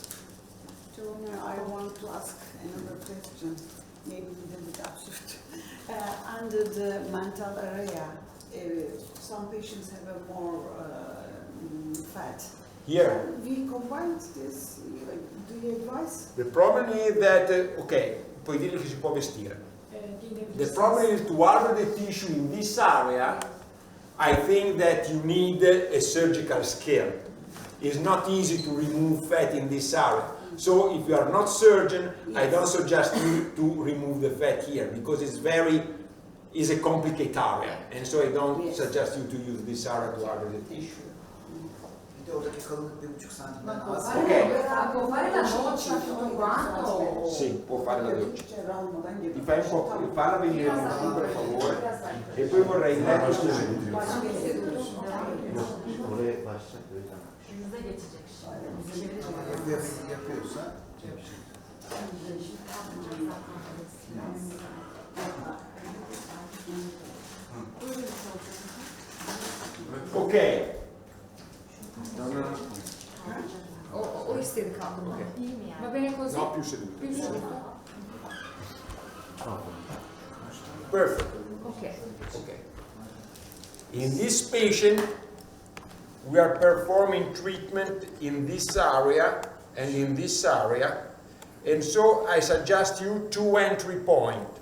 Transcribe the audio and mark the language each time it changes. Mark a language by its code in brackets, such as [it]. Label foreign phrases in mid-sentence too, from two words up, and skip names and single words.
[en] Tony, I want to ask another question, maybe a little bit absurd. Under the mental area, some patients have a more fat. Here. So we combined this. Do you advise? The problem is that, [it] okay, puoi dire che si può vestire. Di [en] The problem is to harvest the tissue in this area. I think that you need a surgical skill. It's not easy to remove fat in this area. So if you are not surgeon, I don't suggest you to remove the fat here because it's a complicated area, and so I don't suggest you to use this area to harvest the tissue. [tr] Bir de oradaki kalınlık 1,5 santimden az. [it] Può fare la doccia tutto quanto? Sì, può fare la doccia. [tr] Cerrah almadan [it] Ti fai un po', farla venire in su per favore, e poi vorrei il letto seduto. [tr] Oraya başlayacak böyle. Yüze geçecek şimdi. Yapıyorsa Ok. O istirham. [it] Va bene così? No, più seduto. Più seduto? [en] Perfect. Ok. Okay. In this patient, we are performing treatment in this area and in this area, and so I suggest you 2 entry points.